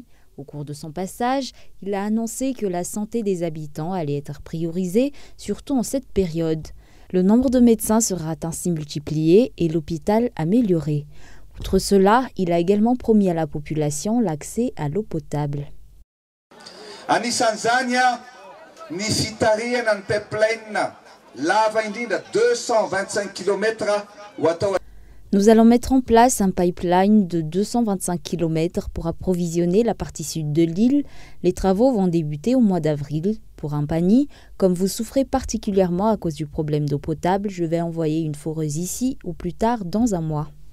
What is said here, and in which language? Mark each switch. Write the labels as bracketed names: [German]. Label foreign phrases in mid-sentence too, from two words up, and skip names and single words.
[French] Au cours de son passage, il a annoncé que la santé des habitants allait être priorisée, surtout en cette période. Le nombre de médecins sera ainsi multiplié et l'hôpital amélioré. Outre cela, il a également promis à la population l'accès à l'eau potable. [Malagasy] Anisan'izany nisy tarihana ny pipeline lava indrindra 225 km ho atao. [French] Nous allons mettre en place un pipeline de 225 km pour approvisionner la partie sud de l'île. Les travaux vont débuter au mois d'avril. Pour Ampani, comme vous souffrez particulièrement à cause du problème d'eau potable, je vais envoyer une foreuse ici ou plus tard dans un mois.